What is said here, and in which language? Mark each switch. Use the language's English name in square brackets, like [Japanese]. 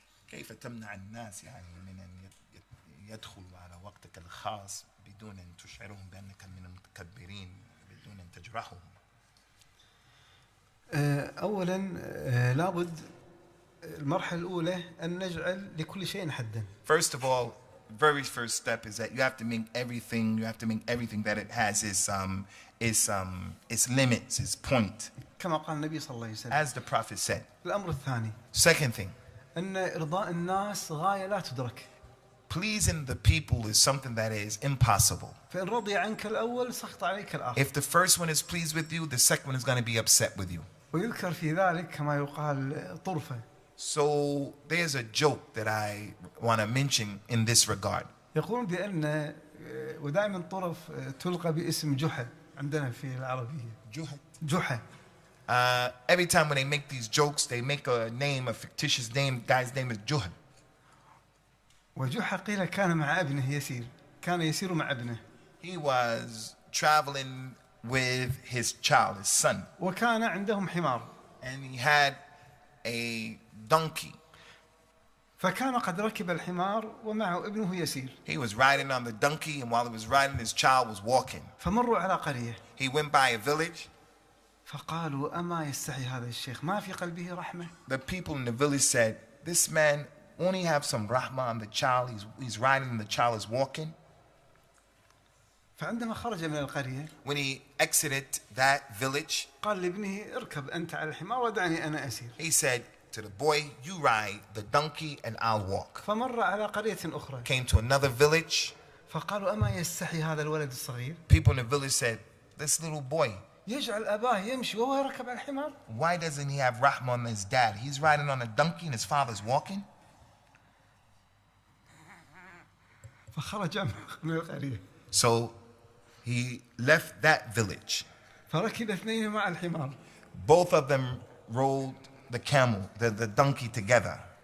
[Arabic] كيف تمنع الناس يعني من أن يدخلوا على وقتك الخاص بدون أن تشعرهم بأنك من المتكبرين بدون أن تجرحهم؟ أولا لابد المرحلة الأولى أن نجعل لكل شيء حدا. [English] First of all, very first step is that you have to make everything that it has its limits, its point. [Arabic] كما قال النبي صلى الله عليه وسلم. [English] As the Prophet said. [Arabic] الأمر الثاني. [English] Second thing. [Arabic] أن إرضاء الناس غاية لا تدرك. [English] Pleasing the people is something that is impossible. [Arabic] فإن رضي عنك الأول سخط عليك الآخر. [English] If the first one is pleased with you, the second one is going to be upset with you. [Arabic] ويذكر في ذلك كما يقال طرفة. [English] So there's a joke that I want to mention in this regard. [Arabic] يقولون بأن ودائما طرف تلقى باسم جحا عندنا في العربية. جحا. [English] Every time when they make these jokes, they make a name, a fictitious name. Guy's name is Juhal. [Arabic] وجحا قيل كان مع ابنه يسير. كان يسير مع ابنه. [English] He was traveling with his child, his son. [Arabic] وكان عندهم حمار. [English] And he had a donkey. [Arabic] فكان قد ركب الحمار ومعه ابنه يسير. [English] He was riding on the donkey, and while he was riding, his child was walking. [Arabic] فمروا على قرية. [English] He went by a village. [Arabic] فقالوا أما يستحي هذا الشيخ ما في قلبه رحمة. [English] The people in the village said, this man only have some rahmah on the child. He's riding and the child is walking. [Arabic] فعندما خرج من القرية. [English] When he exited that village. [Arabic] قال لابنه اركب أنت على الحمار ودعني أنا أسير. [English] He said to the boy, you ride the donkey and I'll walk. [Arabic] فمر على قرية أخرى. [English] Came to another village. [Arabic] فقالوا أما يستحي هذا الولد الصغير. [English] People in the village said, this little boy. [Arabic] يجعل أباه يمشي وهو يركب على الحمار. [English] Why doesn't he have rahmah on his dad? He's riding on a donkey and his father's walking. [Arabic] فخرج من القرية. [English] So he left that village. [Arabic] فركب اثنين مع الحمار. [English] Both of them rode the camel, the donkey together.